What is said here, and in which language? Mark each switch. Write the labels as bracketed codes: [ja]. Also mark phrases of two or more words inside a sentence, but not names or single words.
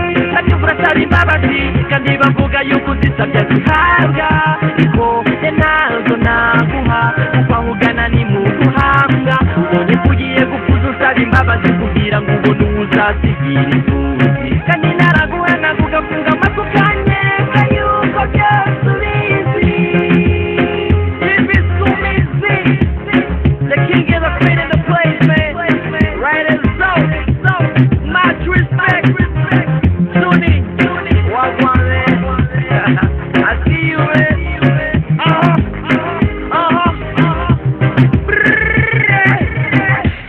[rw] Ndabyumva urasaba imbabazi, kandi bavuga yuko uzisabye zihabwa, ariko njye ntazo naguha, kuko aho ugana ni mu guhanga. Ubonye ko ugiye gupfuza usaba imbabazi kugira ngo ubone uwo uzasigira inzugi. Kandi naraguha navuga, funga amaso ukanyereka yuko byose ubizi. Ibisumizi. [en] The king is a queen in the place, man. Right and so, so, much respect. Tune in. Wagwan, man. I see you, man. Uh-huh. Uh-huh. Uh-huh. Brrrr.